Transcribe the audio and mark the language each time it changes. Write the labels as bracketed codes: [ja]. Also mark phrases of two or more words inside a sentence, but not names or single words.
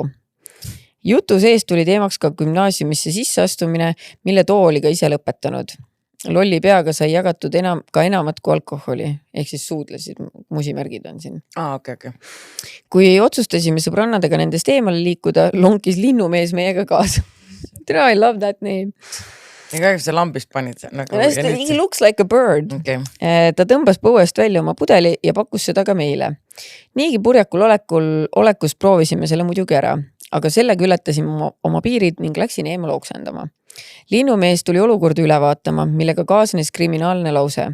[et] Jutu sees tuli teemaks ka gümnaasiumisse sisseastumine, mille too oli ka ise lõpetanud. Lolli peaga sai jagatud ka enamat kui alkoholi, ehk siis suudlesid, musimärgid on siin. Okay. Kui otsustasime sõbrannadega nendest eemale liikuda, lonkis linnumees meiega kaasa. [en] I love that name. [et] Ja kahjuks see lambist panid. [en] He looks like a bird. Okay. [et] Ta tõmbas põuest välja oma pudeli ja pakkus seda ka meile. Niigi purjakul olekus proovisime selle muidugi ära, aga sellega ületasime oma piirid ning läksin eemal oksendama. Linnumees tuli olukorda üle vaatama, millega kaasnes kriminaalne lause.